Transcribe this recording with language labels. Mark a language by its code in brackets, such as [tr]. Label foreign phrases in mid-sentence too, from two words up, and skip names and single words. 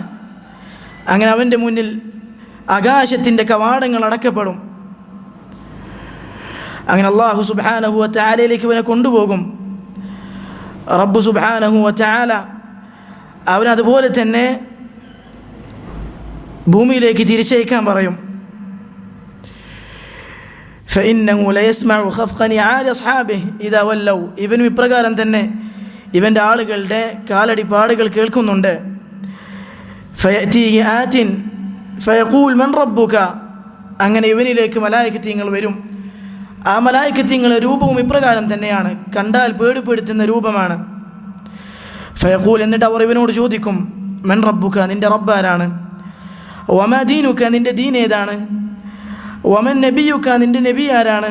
[ml] അങ്ങനെ അവൻ്റെ മുന്നിൽ ആകാശത്തിൻ്റെ കവാടങ്ങൾ അടക്കപ്പെടും. അങ്ങനെ [ar] الله سبحانه وتعالى [ml] ഇവനെ കൊണ്ടുപോകും. [ar] رب سبحانه وتعالى [ml] അവനതുപോലെ തന്നെ ഭൂമിയിലേക്ക് തിരിച്ചയക്കാൻ പറയും. [ar] فإنه ليسمع خفق نعال أصحابه إذا ولوا. [ml] ഇവനും ഇപ്രകാരം തന്നെ ഇവൻ്റെ ആളുകളുടെ കാലടി പാടുകൾ കേൾക്കുന്നുണ്ട്. [ar] فيأتيه آت فيقول من ربك. [ml] അങ്ങനെ ഇവനിലേക്ക് മലായികത്തുകൾ വരും. ആ മലായികത്തുകളുടെ രൂപവും ഇപ്രകാരം തന്നെയാണ്, കണ്ടാൽ പേടിപ്പെടുത്തുന്ന രൂപമാണ്. ഫയഖൂൽ, എന്നിട്ട് അവർ ഇവനോട് ചോദിക്കും, [ar] من ربك, [ml] നിൻ്റെ റബ്ബാരാണ്? [ar] وما دينك, [ml] നിൻ്റെ ദീൻ ഏതാണ്? [ar] ومن نبيك, [ml] നിൻ്റെ നബി ആരാണ്?